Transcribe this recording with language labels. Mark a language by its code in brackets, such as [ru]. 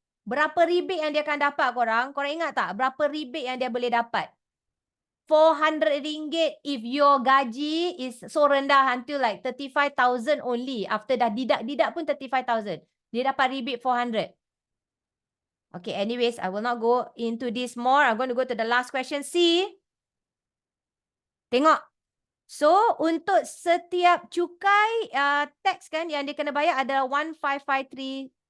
[ms] Berapa rebate yang dia akan dapat korang? Korang ingat tak? Berapa rebate yang dia boleh dapat? [en] RM400 if your gaji is so rendah until like 35,000 only. [ms] After dah didak pun 35,000. Dia dapat rebate 400. [en] Okay, anyways, I will not go into this more. I'm going to go to the last question. [ms] C. Tengok. So, untuk setiap cukai tax kan yang dia kena bayar adalah 15532.